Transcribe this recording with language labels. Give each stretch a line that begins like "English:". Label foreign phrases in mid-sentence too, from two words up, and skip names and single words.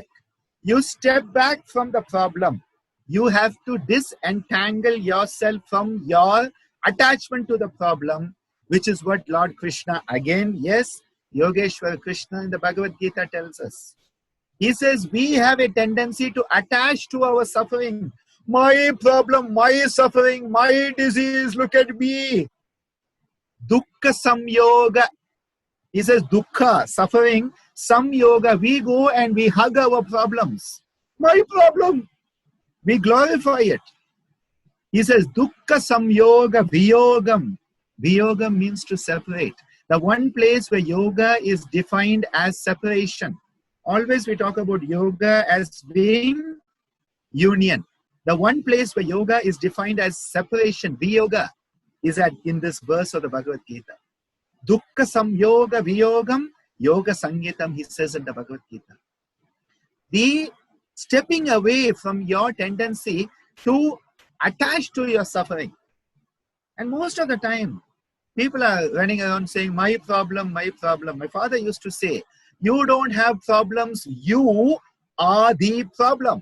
English: You step back from the problem. You have to disentangle yourself from your attachment to the problem, which is what Lord Krishna, again, yes, Yogeshwar Krishna in the Bhagavad Gita tells us. He says, we have a tendency to attach to our suffering. My problem, my suffering, my disease, look at me.
Sanskrit: Dukkha samyoga.
English: He says, dukkha, suffering, samyoga. We go and we hug our problems. My problem. We glorify it. He says,
Sanskrit: dukkha samyoga viyogam.
English: Viyogam means to separate. The one place where yoga is defined as separation. Always we talk about yoga as being union. The one place where yoga is defined as separation, viyoga, is in this verse of the Bhagavad Gita.
Sanskrit: Dukkha samyoga viyogam yoga sangitam,
English: he says in the Bhagavad Gita. The stepping away from your tendency to attach to your suffering. And most of the time, people are running around saying, my problem, my problem. My father used to say, you don't have problems, you are the problem.